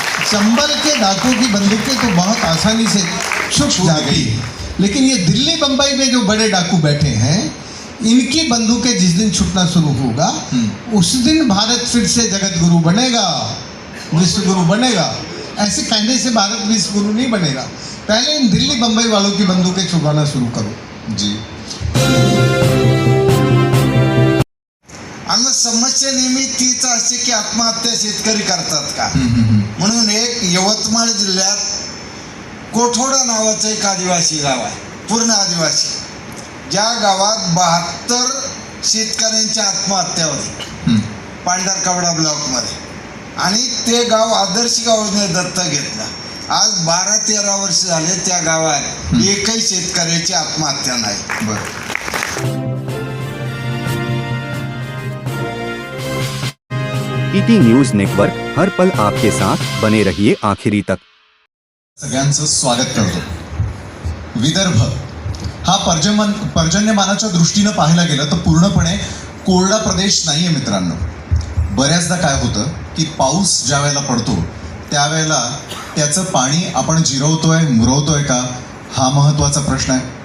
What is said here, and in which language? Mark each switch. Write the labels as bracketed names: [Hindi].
[Hindi] चंबल के डाकू की बंदूकें तो बहुत आसानी से छुप जाती, लेकिन ये दिल्ली बंबई में जो बड़े डाकू बैठे हैं इनकी बंदूकें जिस दिन छुटना शुरू होगा उस दिन भारत फिर से जगत गुरु बनेगा, विश्व गुरु बनेगा। ऐसे कहने से भारत विश्व गुरु नहीं बनेगा। पहले इन दिल्ली बंबई वालों की बंदूकें छुड़वाना शुरू करो। जी। [Marathi] आणि समस्या नेहमी तीच असते की आत्महत्या शेतकरी करतात का म्हणून एक यवतमाळ जिल्ह्यात कोठोडा नावाचं एक आदिवासी गाव आहे, पूर्ण आदिवासी, ज्या गावात 72 शेतकऱ्यांच्या आत्महत्या होती पांढरकवडा ब्लॉकमध्ये आणि ते गाव आदर्श गावाने दत्तक घेतलं. आज 12-13 वर्ष झाले त्या गावात एकही शेतकऱ्याची आत्महत्या नाही. [Hindi] ईटी न्यूज नेटवर्क, हर पल आपके साथ, बने रहिए आखिरी तक. [Marathi] सगळ्यांचं स्वागत करतो. विदर्भ हा पर्जन्यमानाच्या दृष्टीनं पाहायला गेलं तर पूर्णपणे कोरडा प्रदेश नाहीये मित्रांनो. बऱ्याचदा काय होतं की पाऊस ज्या वेळेला पडतो त्यावेळेला त्याचं पाणी आपण जिरवतोय मुरवतोय का, हा महत्त्वाचा प्रश्न आहे.